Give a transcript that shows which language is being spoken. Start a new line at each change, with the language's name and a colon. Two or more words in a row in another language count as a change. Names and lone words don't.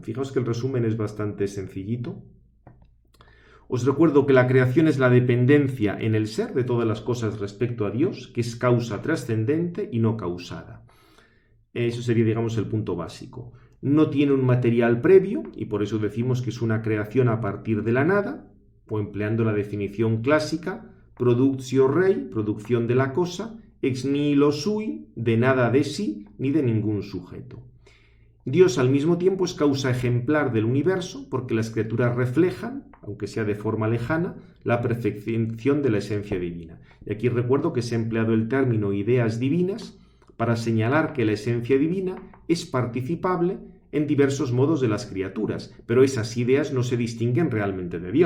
Spanish: Fijaos que el resumen es bastante sencillito. Os recuerdo que la creación es la dependencia en el ser de todas las cosas respecto a Dios, que es causa trascendente y no causada. Eso sería, digamos, el punto básico. No tiene un material previo y por eso decimos que es una creación a partir de la nada, o empleando la definición clásica,
Latin: productio rei,
Spanish: producción de la cosa,
Latin: ex nihilo sui,
Spanish: de nada de sí, ni de ningún sujeto. Dios al mismo tiempo es causa ejemplar del universo porque las criaturas reflejan, aunque sea de forma lejana, la perfección de la esencia divina. Y aquí recuerdo que se ha empleado el término ideas divinas para señalar que la esencia divina es participable en diversos modos de las criaturas, pero esas ideas no se distinguen realmente de Dios.